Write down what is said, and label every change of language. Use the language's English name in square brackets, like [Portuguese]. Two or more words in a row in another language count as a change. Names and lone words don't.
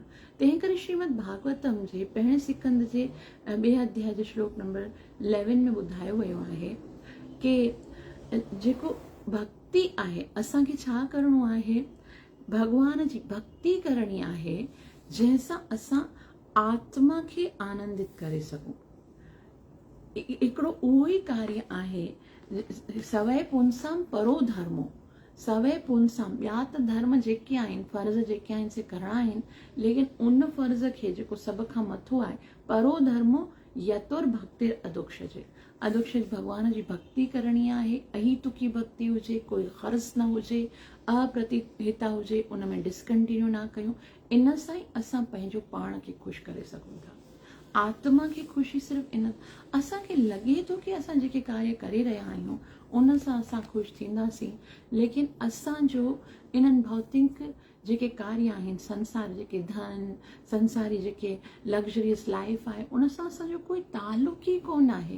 [Sindhi] तंहिं करे श्रीमद भागवतम जे पहिरें सिकंद जे 2 अध्याय जे श्लोक नंबर 11 में ॿुधायो वियो आहे कि जेको भक्ति आहे असांखे छा करिणो आहे? भॻवान जी भक्ति करणी आहे जंहिंसां असां आत्मा खे आनंदित करे सघूं। हिकिड़ो उहो ई कार्य आहे [Sanskrit] सवय पुंसाम परो धर्मो। सवे पुंसां [Sindhi] ॿिया त धर्म जेके आहिनि फ़र्ज़ जेके आहिनि से करणा आहिनि, लेकिन उन फ़र्ज़ खे जेको सभ खां मथो आहे, [Sanskrit] परो धर्मो यतुर भक्तिर अदुक्षजे। [Sindhi] अदुक्षज भॻवान जी भक्ति करणी आहे, अहितुकी भक्ति हुजे, कोई ग़र्ज़ न हुजे, अप्रतिहिता हुजे, उन में डिसकंटिन्यू ना कयूं। इन सां ई असां पंहिंजो पाण खे ख़ुशि करे सघूं था। आत्मा खे ख़ुशी सिर्फ़ु इन असांखे लॻे थो कि असां जेके कार्य करे रहिया आहियूं उन सां असां ख़ुशि थींदासीं, लेकिन असांजो इन्हनि भौतिक जेके कार्य आहिनि, संसार जेके धन, संसारी जेके [English] luxurious life [Sindhi] आहे, उन सां असांजो कोई ताल्लुक़ ई कोन आहे।